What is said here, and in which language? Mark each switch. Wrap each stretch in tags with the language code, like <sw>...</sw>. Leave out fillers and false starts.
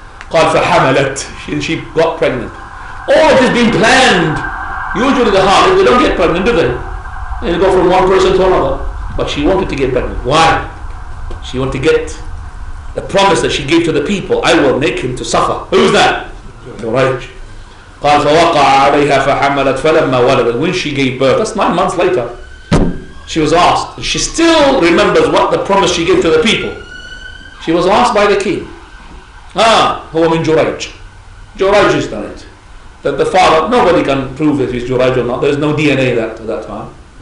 <ar>قال فحملت.</ar> <en>She got pregnant. All of this being planned. Usually the harlot, they don't get pregnant, do they? They go from one person to another. But she wanted to get pregnant. Why? She wanted to get the promise that she gave to the people. I will make him to suffer. Who's that? Jurayj.</en> <ar>قال فوقع عليها فحملت فلما ولدت.</ar> <en>When she gave birth, that's 9 months later, she was asked. She still remembers what the promise she gave to the people. She was asked by the king.</en> <ar>هو من جريج.</ar> <en>Jurayj has done it. That the father, nobody can prove if he's Jurayj or not. There's no DNA at that time.</en>